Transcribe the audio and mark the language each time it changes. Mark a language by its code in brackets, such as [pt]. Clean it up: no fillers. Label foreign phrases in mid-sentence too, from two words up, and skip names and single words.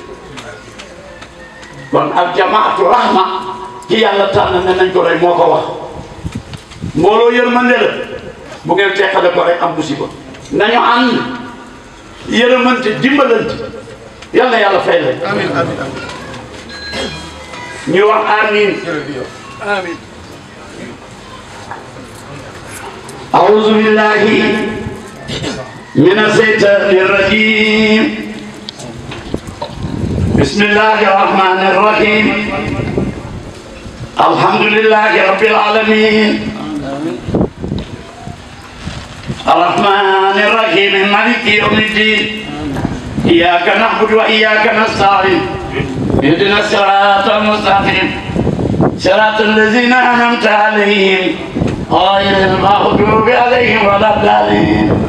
[wo] kon [ar] الجماعة رحمة [wo] ci yàlla tànn ne nañ ko roy moo ko wax mbooloo yërmande la bu ngeen teqale ko rek am musiba nañu ànd yërëmante dimbalante yal na yàlla fay leen. amiin amiin amiin. ñu wax amiin. amiin. [ar] أعوذ بالله من الشيطان الرجيم بسم الله الرحمن الرحيم الحمد لله رب العالمين الرحمن الرحيم مالك يوم الدين إياك نعبد وإياك نستعين اهدنا الصراط المستقيم صراط الذين أنعمت عليهم غير المغضوب عليهم ولا الضالين